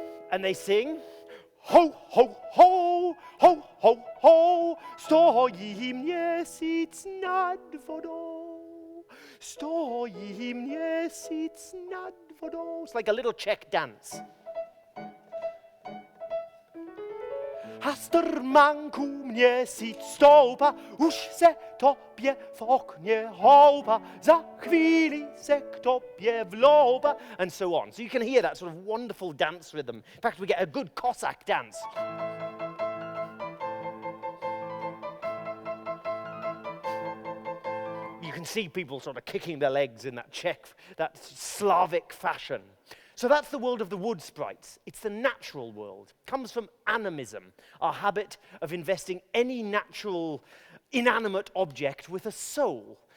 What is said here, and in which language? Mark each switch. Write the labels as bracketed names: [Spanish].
[English] And they sing, ho, ho, ho, ho, ho, ho, [Czech] stoi měsíc nad vodou. Stoi měsíc nad vodou. [English] It's like a little Czech dance. [Czech] Hastrmanku měsíc stoupá, už se tobě v okně houpa, za chvíli se k tobě vloupa, [English] and so on. So you can hear that sort of wonderful dance rhythm. In fact, we get a good Cossack dance. You can see people sort of kicking their legs in that Czech, that Slavic fashion. So that's the world of the wood sprites. It's the natural world. It comes from animism, our habit of investing any natural, inanimate object with a soul.